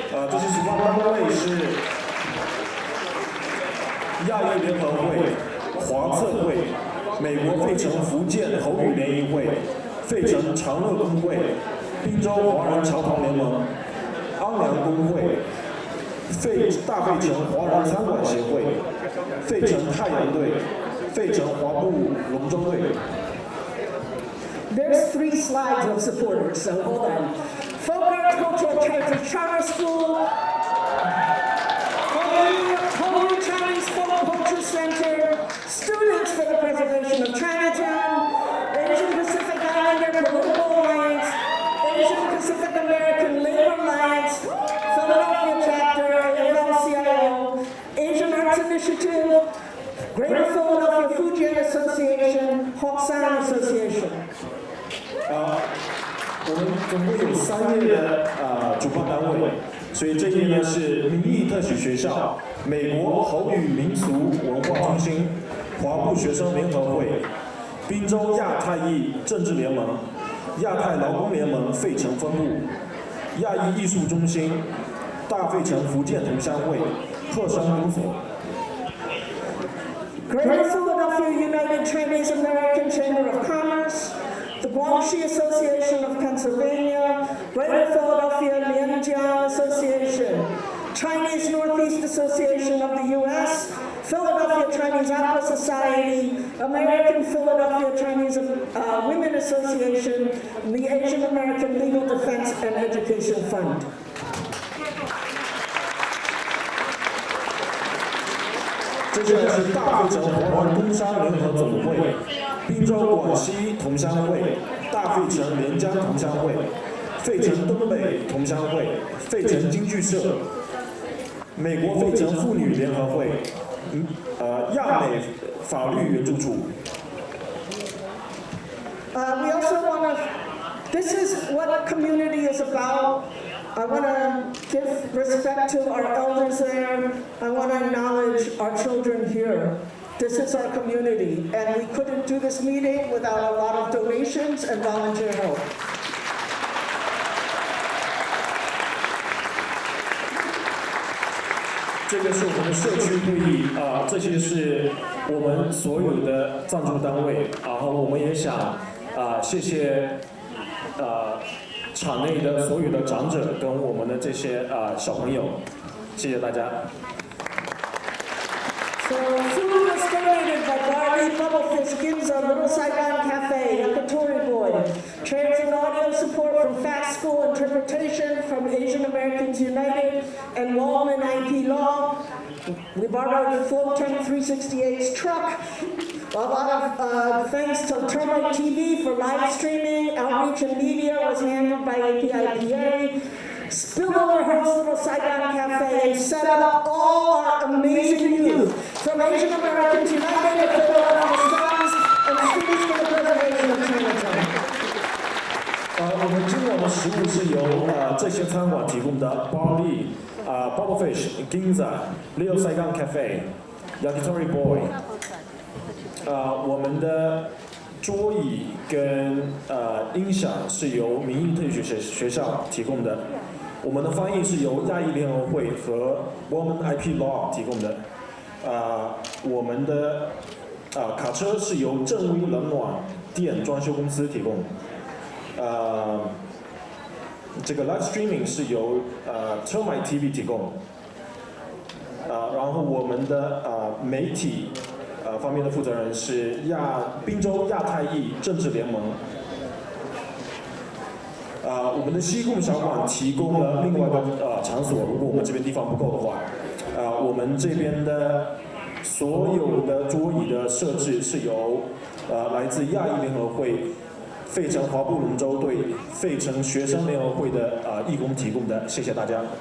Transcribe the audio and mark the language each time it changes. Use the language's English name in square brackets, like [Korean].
[Chinese] 这些主办单位是亚裔联合会、华策会、美国费城福建口语联谊会、费城长乐工会、宾州华人侨团联盟、安良工会、大费城华人餐馆协会、费城太阳队、费城华埠龙舟队。 [English] There's 3 slides of supporters, so hold on. Folk Art Cultural Charter School, Holy Chinese Folk Culture Center, Students for the Preservation of Chinatown, Asian Pacific Islander Political Alliance, Asian Pacific American Labor Alliance, Philadelphia Chapter, AFL-CIO, Asian Arts Initiative, Greater Philadelphia Fujian Association, Hawk Sound Association. [Chinese] 我们总共有3页的主办单位，所以这一页呢是民意特许学校、美国口语民俗文化中心、华埠学生联合会、宾州亚太裔政治联盟、亚太劳工联盟费城分部、亚裔艺术中心、大费城福建同乡会、鹤山公所、 [English] Greater Philadelphia United Chinese American Chamber of Commerce, the Guangxi Association of Pennsylvania, Greater Philadelphia Lianjiang Association, Chinese Northeast Association of the U.S., Philadelphia Chinese Opera Society, American Philadelphia Chinese Women Association, and the Asian American Legal Defense and Education Fund. [Chinese] 接下来是大费城华人工商联合总会、滨州广西同乡会、大费城连江同乡会、费城东北同乡会、费城京剧社、美国费城妇女联合会、亚美法律援助处。 [English] We also want to, this is what community is about. I want to give respect to our elders there. I want to acknowledge our children here. This is our community, and we couldn't do this meeting without a lot of donations and volunteer help. [Chinese] 这个是我们的社区会议这些是我们所有的赞助单位，然后我们也想谢谢场内的所有的长者跟我们的这些小朋友，谢谢大家。 [English] So food was donated by Barley, Bubblefish, Ginza, Little Saigon Cafe, Yakitori Boy. Chairs and audio support from Fast School Interpretation from Asian Americans United and Wallman IP Law. We borrowed Flow Tank 368's truck. A lot of thanks to Termite TV for live streaming. Outreach and media was handled by APIPA. Spillover hosts Little Saigon Cafe and set up all our amazing youth from Asian Americans United and Philadelphia Sons and Students for the Preservation of Chinatown. [Chinese] 我们今晚的食物是由这些餐馆提供的 Barley、Bubblefish、Ginza、Little Saigon Cafe、Yakitori Boy。我们的桌椅跟音响是由民意特许学校提供的。我们的翻译是由亚裔联合会和 Woman IP Law 提供的。我们的卡车是由正威冷暖电装修公司提供。这个 Live Streaming 是由Termite TV 提供。然后我们的媒体方面的负责人是滨州亚太裔政治联盟。我们的西贡小馆提供了另外一个场所，如果我们这边地方不够的话，我们这边的所有的桌椅的设置是由来自亚裔联合会、费城华埠龙舟队、费城学生联合会的义工提供的，谢谢大家。